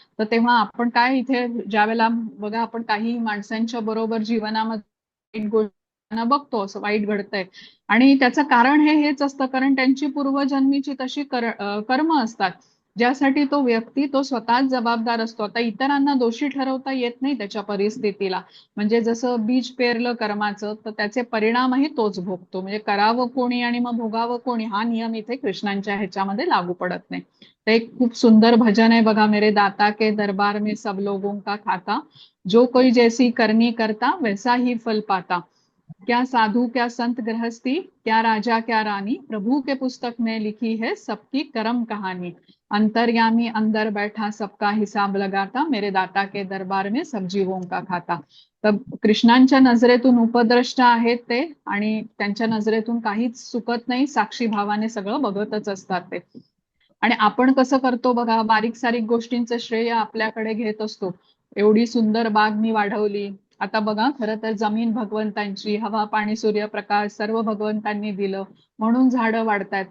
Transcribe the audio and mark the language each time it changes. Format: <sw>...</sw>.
<mr>तर तेव्हा आपण काय इथे ज्यावेळेला बघा, आपण काही माणसांच्या बरोबर जीवनामध्ये वाईट गोष्टींना बघतो, असं वाईट घडतंय, आणि त्याचं कारण हेच असतं, कारण त्यांची पूर्वजन्मीची तशी कर्म असतात, ज्यासाठी तो व्यक्ती तो स्वतःच जबाबदार असतो. आता इतरांना दोषी ठरवता येत नाही त्याच्या परिस्थितीला. म्हणजे जसं बीज पेरलं कर्माचं, तर त्याचे परिणामही तोच भोगतो. म्हणजे करावं कोणी आणि मग भोगावं कोणी, हा नियम इथे कृष्णांच्या ह्याच्यामध्ये लागू पडत नाही.</mr> <hi>तर एक खूप सुंदर भजन आहे बघा, मेरे दाता के दरबार में सब लोगों का खाता, जो कोई जैसी करनी करता वैसा ही फल पाता, क्या साधु क्या संत गृहस्थी, क्या राजा क्या रानी, प्रभु के पुस्तक में लिखी है सबकी कर्म कहानी, अंतर्यामी अंदर बैठा सबका हिसाब लगाता, मेरे दाता के दरबार में सब जीवों का खाता.</hi> <mr>तर कृष्णांच्या नजरेतून उपद्रष्ट आहेत ते, आणि त्यांच्या नजरेतून काहीच चुकत नाही, साक्षी भावाने सगळं बघतच असतात ते. आणि आपण कसं करतो बघा, बारीक सारीक गोष्टींचं श्रेय आपल्याकडे घेत असतो. एवढी सुंदर बाग मी वाढवली. आता बघा, खरं तर जमीन भगवंतांची, हवा पाणी सूर्यप्रकाश सर्व भगवंतांनी दिलं, म्हणून झाडं वाढतायत.</mr>